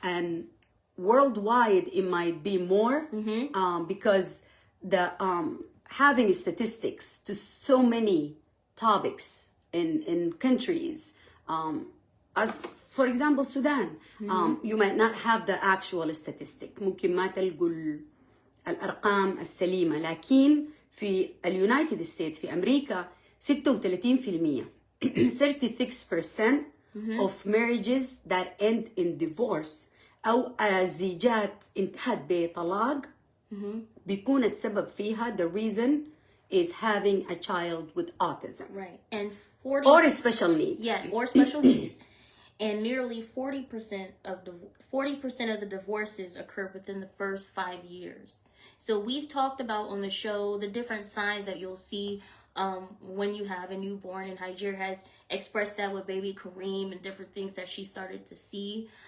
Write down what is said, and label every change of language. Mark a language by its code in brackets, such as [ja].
[en] and worldwide, it might be more because the having statistics to so many topics in countries. As for example, Sudan, you might not have the actual statistic. [ar] ممكن ما تلقوا الأرقام السليمة، لكن في اليونايتد ستيتس في أمريكا 36% [en] 36% of marriages that end in divorce [ar] أو زيجات انتهت بطلاق بيكون السبب فيها [en] the reason is having a child with autism. Right. And or special needs. Yeah, or special needs. And nearly 40% of the divorces occur within the first 5 years. So we've talked about on the show the different signs that you'll see when you have a newborn, and Hajir has expressed that with baby Kareem and different things that she started to see.